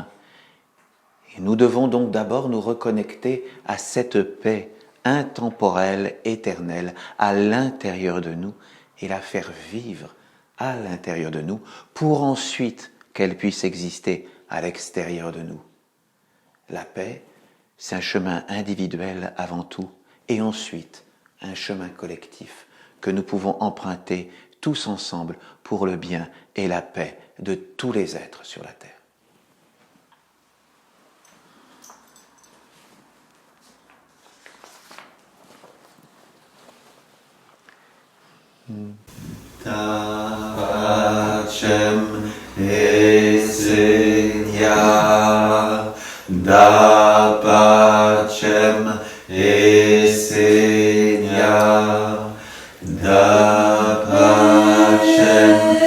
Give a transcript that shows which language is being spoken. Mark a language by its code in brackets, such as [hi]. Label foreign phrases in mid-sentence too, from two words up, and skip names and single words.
[fr] Et nous devons donc d'abord nous reconnecter à cette paix intemporelle, éternelle, à l'intérieur de nous, et la faire vivre à l'intérieur de nous, pour ensuite qu'elle puisse exister à l'extérieur de nous. La paix, c'est un chemin individuel avant tout, et ensuite un chemin collectif que nous pouvons emprunter tous ensemble pour le bien et la paix de tous les êtres sur la terre. [la] Da pacem essenia, da pacem essenia, da pacem